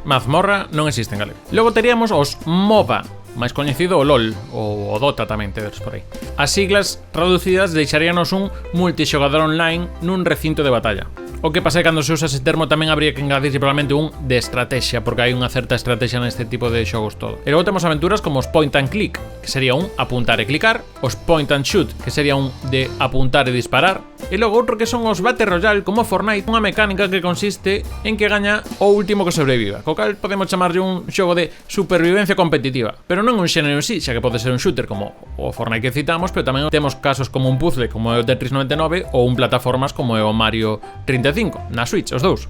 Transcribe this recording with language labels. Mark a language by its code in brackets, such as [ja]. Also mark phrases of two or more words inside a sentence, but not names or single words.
[gl] Mazmorra non existe en galego. Logo teríamos os MOBA, máis coñecido o LOL, ou o Dota tamén tedes por aí. As siglas traducidas deixaríanos un multixogador online nun recinto de batalla. O que pasa é que cando se usa ese termo tamén habría que engadirse probablemente un de estrategia, porque hai unha certa estrategia neste tipo de xogos todo. E logo temos aventuras como os [en] point and click, [gl] que sería un apuntar e clicar, os [en] point and shoot, [gl] que sería un de apuntar e disparar, e logo outro que son os [en] Battle Royale [gl] como Fortnite, unha mecánica que consiste en que gaña o último que sobreviva, co cal podemos chamarlle un xogo de supervivencia competitiva, pero non un xénero en sí, xa que pode ser un shooter como o Fortnite que citamos, pero tamén temos casos como un puzzle como é o Tetris 99 ou un plataformas como é o Mario 35, na Switch, os dous.